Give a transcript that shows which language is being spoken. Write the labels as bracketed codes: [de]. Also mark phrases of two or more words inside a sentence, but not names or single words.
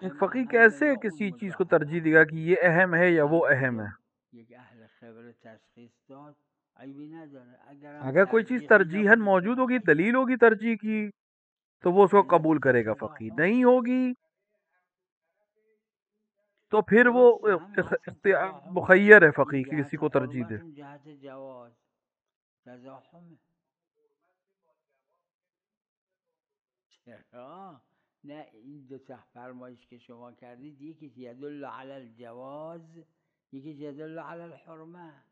[ur] ایک فقیہ کیسے کسی چیز کو ترجیح دے گا کہ یہ اہم ہے یا وہ اہم ہے؟ [fa] یک اہل خبر تشخیص داد عیبی نداره. [ur] اگر کوئی چیز ترجیحاً موجود ہوگی، دلیل ہوگی ترجیح کی، تو وہ اس کو قبول کرے گا. فقیہ نہیں ہوگی تو پھر وہ مخیر ہے فقیہ کہ کسی کو ترجیح دے. [fa] جهت جواز تزاحم. چرا؟ نه این دو تا فرمایش که شما کردید یکی [ar] یدل علی الجواز [fa] یکی [ar] یدل علی الحرمه.